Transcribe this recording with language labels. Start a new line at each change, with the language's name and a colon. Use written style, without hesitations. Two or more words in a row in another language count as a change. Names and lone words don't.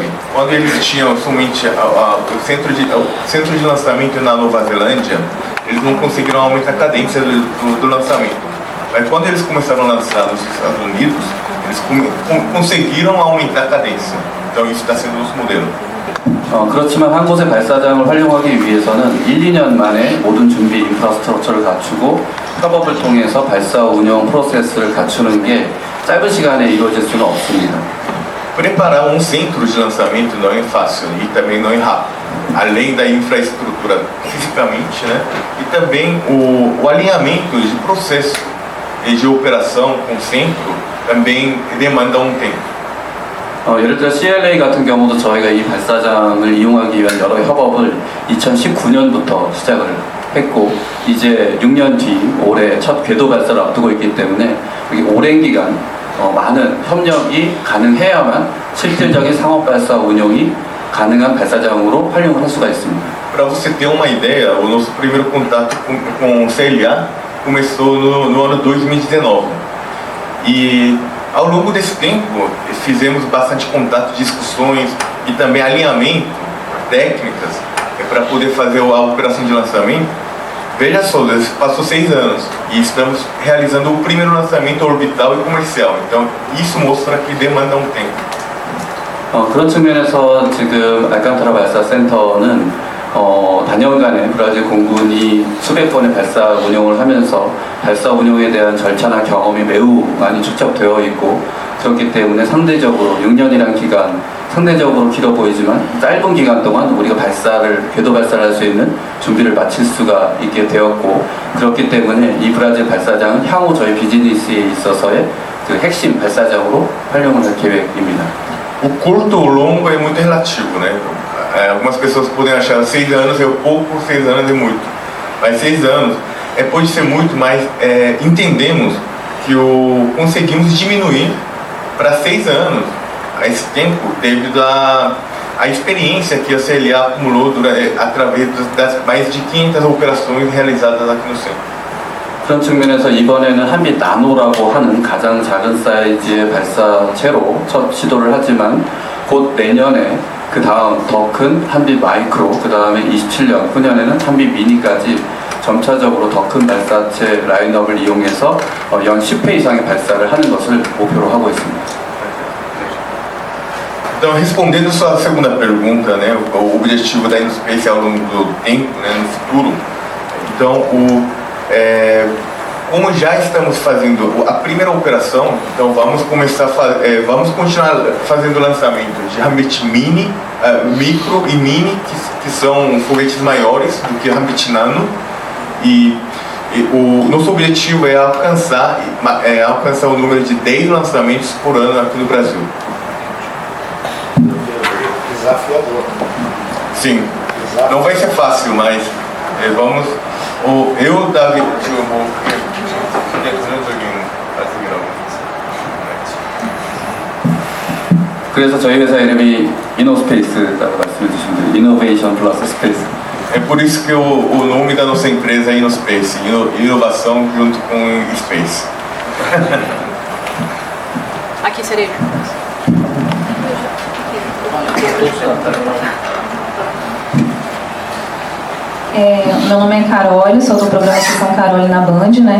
Portuguese: Quando eles tinham somente o centro de lançamento na Nova Zelândia, eles não conseguiram aumentar a cadência do lançamento. Mas quando eles começaram a lançar nos Estados Unidos, eles conseguiram aumentar a cadência. Então isso está sendo o nosso modelo.
Korean: 그렇지만 한 곳의 발사장을 활용하기 위해서는 1-2년 만에 모든 준비 인프라스트럭처를 갖추고 협업을 통해서 발사 운영 프로세스를 갖추는 게 짧은 시간에 이루어질 수는 없습니다.
Portuguese: Preparar centro de lançamento não é fácil e também não é rápido. Além da infraestrutura fisicamente, né, e também o alinhamento de processo e de operação com o centro também demanda tempo.
Korean: 예를 들어 CLA 같은 경우도 저희가 이 발사장을 이용하기 위한 여러 협업을 2019년부터 시작을 했고 이제 6년 뒤 올해 첫 궤도 발사를 앞두고 있기 때문에 오랜 기간 많은 협력이 가능해야만 실질적인 상업 발사 운용이 가능한 발사장으로 활용을 할 수가 있습니다.
Portuguese: Para você ter uma ideia, o nosso primeiro contato com o CLA começou no ano 2019. E ao longo desse tempo fizemos bastante contato, discussões e também alinhamento, técnicas, para poder fazer a operação de lançamento. Veja só, passou 6 anos e estamos realizando o primeiro lançamento orbital e comercial. então isso mostra que demanda um tempo.
Korean: 그런 측면에서 지금 알칸타라 발사 센터는 단연간에 브라질 공군이 수백 번의 발사 운용을 하면서 발사 운용에 대한 절차나 경험이 매우 많이 축적되어 있고, 그렇기 때문에 상대적으로 6년이란 기간, 상대적으로 길어 보이지만 짧은 기간 동안 우리가 궤도 발사를 할 수 있는 준비를 마칠 수가 있게 되었고, 그렇기 때문에 이 브라질 발사장은 향후 저희 비즈니스에 있어서의 그 핵심 발사장으로 활용을 할 계획입니다.
Portuguese: O curto ou longo é muito relativo, né? Algumas pessoas podem achar 6 anos é pouco, 6 anos é muito. Mas 6 anos pode ser muito, mas entendemos que conseguimos diminuir para 6 anos esse tempo devido à experiência que a CLA acumulou através das mais de 500 operações realizadas aqui no centro.
Korean: 그런 측면에서 이번에는 한빛 나노라고 하는 가장 작은 사이즈의 발사체로 첫 시도를 하지만 곧 내년에 그 다음 더 큰 한빛 마이크로, 그 다음에 27년, 후년에는 한빛 미니까지 점차적으로 더 큰 발사체 라인업을 이용해서 연 10회 이상의 발사를 하는 것을 목표로 하고 있습니다.
Portuguese: Então, respondendo sua segunda pergunta, né, o objetivo da InnoSpace ao longo do tempo, né, no futuro. Então, como já estamos fazendo a primeira operação, então vamos continuar fazendo lançamento de Rambit Mini, Micro e Mini, que são foguetes maiores do que Rambit Nano, e o nosso objetivo é alcançar o número de 10 lançamentos por ano aqui no Brasil. Desafiador. Sim, não vai ser fácil, mas vamos. Davi,
Korean: 그래서 저희 회사 이름이 이노스페이스라고 말씀해 주신 대로
English: innovation plus space.
Portuguese: É por isso que o nome da nossa empresa é InnoSpace, inovação junto com Space. Aqui seria. Meu nome é Carole, sou do programa Sessão Carole na Band, né?